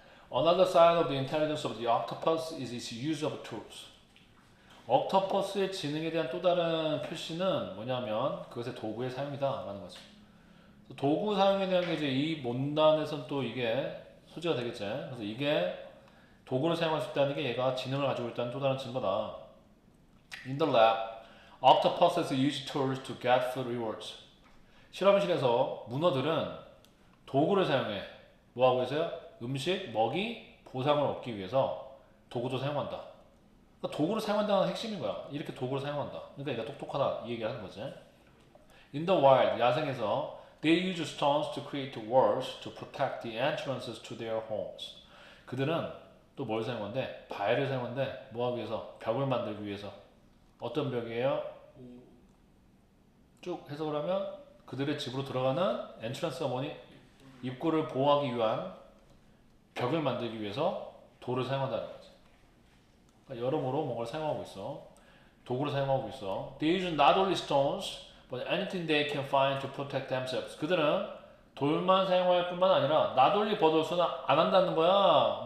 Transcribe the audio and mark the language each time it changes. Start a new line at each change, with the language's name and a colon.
English: Another side of the intelligence of the octopus is its use of tools.
Korean: 옥토퍼스의 지능에 대한 또 다른 표시는 뭐냐면 그것의 도구의 사용이다 라는 거죠. 도구 사용에 대한 게 이제 이 문단에선 또 이게 소지가 되겠지. 그래서 이게 도구를 사용할 수 있다는 게 얘가 지능을 가지고 있다는 또 다른 증거다.
English: In the lab, octopuses use tools to get food rewards.
Korean: 실험실에서 문어들은 도구를 사용해. 뭐하고 있어요? 음식, 먹이, 보상을 얻기 위해서 도구도 사용한다. 그러니까 도구를 사용한다는 핵심인 거야. 이렇게 도구를 사용한다. 그러니까 얘가 똑똑하다 이 얘기를 하는 거지.
English: In the wild,
Korean: 야생에서
English: they use stones to create walls to protect the entrances to their homes.
Korean: 그들은 또 뭘 사용한대? 바위를 사용한대. 뭐 하기 위해서? 벽을 만들기 위해서. 어떤 벽이에요? 쭉 해석을 하면 그들의 집으로 들어가는 엔트런스가 뭐니? 입구를 보호하기 위한 벽을 만들기 위해서 돌을 사용한다는 거지. 그러니까 여러모로 뭔가를 사용하고 있어. 도구를 사용하고 있어.
English: They use not only stones, but anything they can find to protect themselves.
Korean: 그들은 돌만 사용할 뿐만 아니라
English: not only but also
Korean: 는 안 한다는 거야.